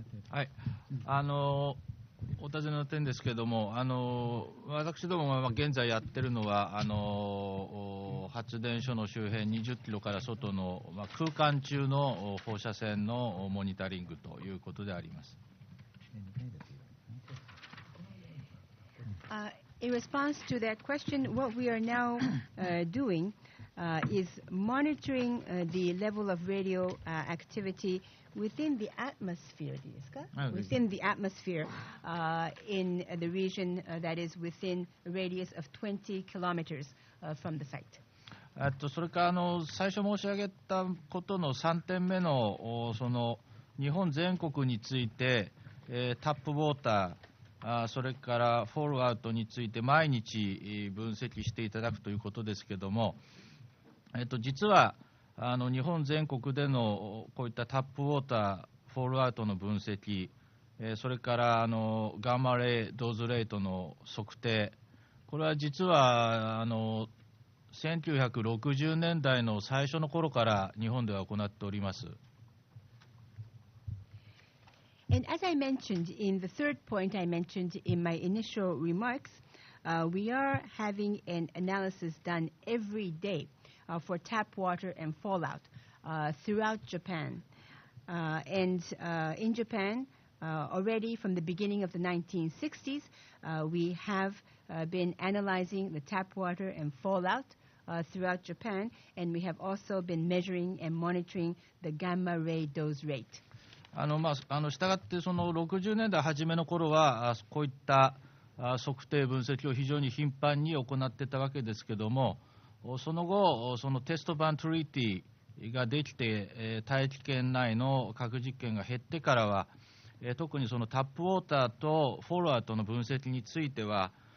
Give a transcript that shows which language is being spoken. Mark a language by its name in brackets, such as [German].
[Japanese] はい、お尋ねの点ですけれども、私どもが現在やっているのは発電所の周辺20キロから外の、空間中の放射線のモニタリングということであります。 [English] In response to that question, what we are now doing is monitoring the level of radio activity within the atmosphere, within the atmosphere in the region that is within a radius of 20 kilometers from the site. [Japanese] それから最初申し上げたことの3点目のその日本全国についてタップウォーター、それからフォローアウトについて毎日分析していただくということですけれども、実は日本全国でのこういったタップウォーター、フォローアウトの分析、それからガンマレイドーズレートの測定、これは実は1960年代の最初の頃から日本では行っております。 [English] And as I mentioned in the third point I mentioned in my initial remarks, we are having an analysis done every day for tap water and fallout throughout Japan. And in Japan, already from the beginning of the 1960s, we have been analyzing the tap water and fallout throughout Japan, and we have also been measuring and monitoring the gamma ray dose rate. [Japanese] したがってその60年代初めの頃はこういった測定分析を非常に頻繁に行っていたわけですけども、その後そのテストバントリーティができて大気圏内の核実験が減ってからは特にそのタップウォーターとフォローアウトの分析については